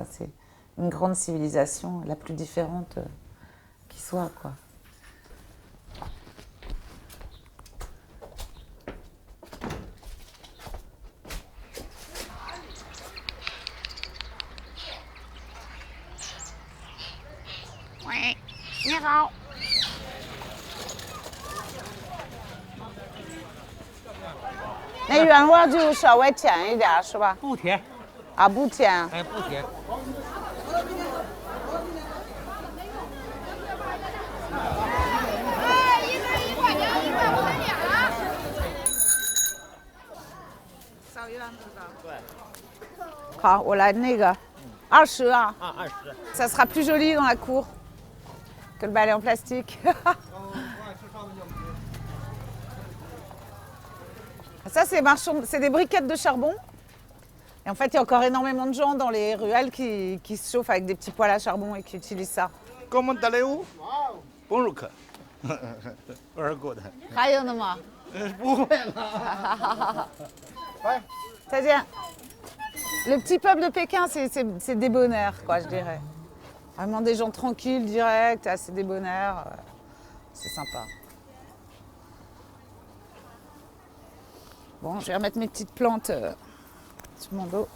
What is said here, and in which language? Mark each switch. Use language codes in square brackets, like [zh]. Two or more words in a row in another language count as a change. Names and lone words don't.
[fr] C'est une grande civilisation, la plus différente qui soit, quoi. Oui, [zh] 你好。那原味就稍微甜一点，是吧？不甜，啊，不甜。哎，不甜。少一两知道。对。好，我来那个20啊。啊，20。 [fr] Ça sera plus joli dans la cour que le balai en plastique. Ça, c'est des briquettes de charbon. Et en fait, il y a encore énormément de gens dans les ruelles qui se chauffent avec des petits poêles à charbon et qui utilisent ça. Comment allez-vous? Bonjour. [en] Very good. [zh] 还有呢吗？不会了。 [fr] C'est-à-dire, le petit peuple de Pékin, c'est débonnaire, quoi, je dirais. Vraiment des gens tranquilles, directs, assez débonnaires. C'est sympa. Bon, je vais remettre mes petites plantes sur mon dos.